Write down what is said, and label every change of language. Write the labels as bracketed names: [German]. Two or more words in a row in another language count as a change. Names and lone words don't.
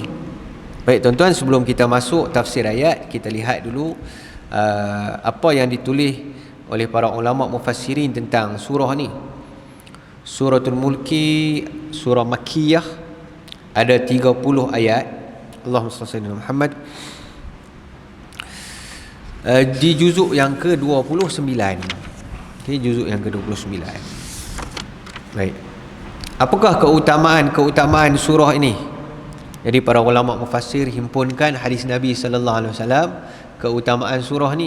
[Malay] Baik tuan-tuan, sebelum kita masuk tafsir ayat, kita lihat dulu apa yang ditulis oleh para ulama mufassirin tentang surah ni. Suratul Mulki, surah Makkiyah, ada 30 ayat. [Arabic] اللهم صل على محمد. [Malay] Di juzuk yang ke-29. Okay, juzuk yang ke-29. Baik. Apakah keutamaan surah ini? Jadi para ulama mufassir himpunkan hadis Nabi [Arabic] صلى الله عليه وسلم [Malay] keutamaan surah ni.